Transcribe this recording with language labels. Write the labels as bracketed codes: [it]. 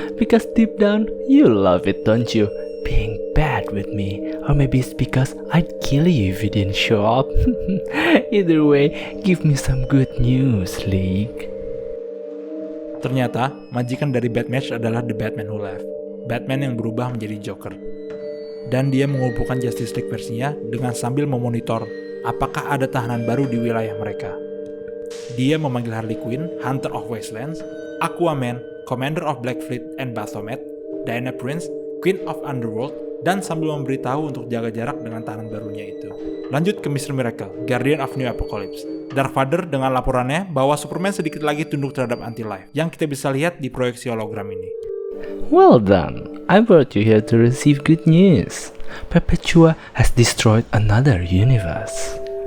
[en] Because deep down, you love it, don't you? Being bad with me. Or maybe it's because I'd kill you if you didn't show up. Either way, give me some good news, League. [id] Ternyata, majikan dari Batmatch adalah The Batman Who Left. Batman yang berubah menjadi Joker. Dan dia mengumpulkan Justice League versinya dengan sambil memonitor apakah ada tahanan baru di wilayah mereka. Dia memanggil Harley Quinn, Hunter of Wastelands, Aquaman, Commander of Black Fleet and Baphomet, Diana Prince, Queen of Underworld, dan sambil memberitahu untuk jaga jarak dengan tahanan barunya itu. Lanjut ke Mr. Miracle, Guardian of New Apocalypse. Dark Father dengan laporannya bahwa Superman sedikit lagi tunduk terhadap anti-life, yang kita bisa lihat di proyeksi hologram ini. [en] Well done. I brought you here to receive good news. Perpetua has destroyed another universe.